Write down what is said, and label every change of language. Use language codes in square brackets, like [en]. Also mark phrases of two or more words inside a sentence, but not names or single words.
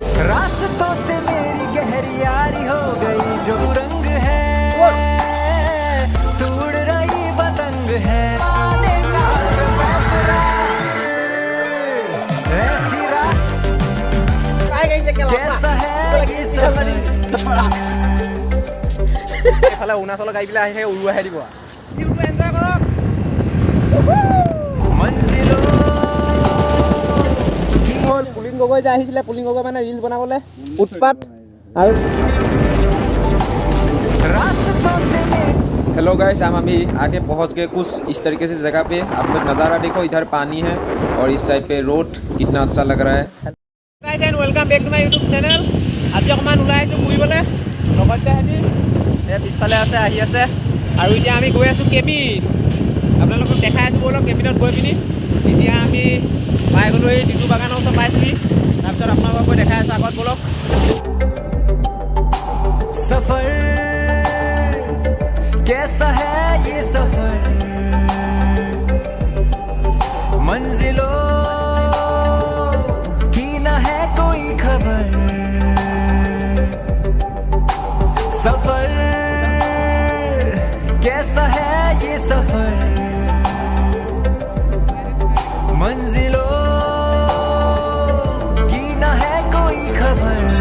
[hi] रास्तों से मेरी गहरी यारी हो गई जो रंग है तू उड़ रही पतंग है ऐसी रात कैसा है ये सफर [as] এফালে অৰুণাচলৰ গাড়ীবিলাক আহি উৰুৱাই দিব ভিউটো এনজয় কৰক [hi] मंजिलों [as] পুলিন গগৈ যে আহিছিলে পুলিন গগৈ মানে ৰিল বনাবলৈ উৎপাত আৰু [hi] रास्तों से [en] hello guys, [hi] हम अभी आगे पहुंच गए कुछ इस तरीके से जगह पे। आप लोग नज़ारा देखो, इधर पानी है और इस साइड पे रोड कितना अच्छा लग रहा है। [en] guys and welcome back to my YouTube channel. [as] আজি অকণমান ওলাই আহিছোঁ ফুৰিবলৈ লগতে সিহঁতি পিছফালে আছে আহি আছে আৰু এতিয়া আমি গৈ আছোঁ কেবিন। আপোনালোকক দেখাই আছোঁ ব'লক কেবিনত গৈ পিনি এতিয়া আমি পাই গ'লোঁ এই ডিজু বাগানৰ ওচৰত পাইছোঁহি। তাৰপিছত আপোনালোকক গৈ দেখাই আছোঁ আগত ব'লক। [hi] सफर कैसा है ये सफर मंजिलों की न है कोई खबर सफर कैसा है ये सफर मंजिलों की न है कोई खबर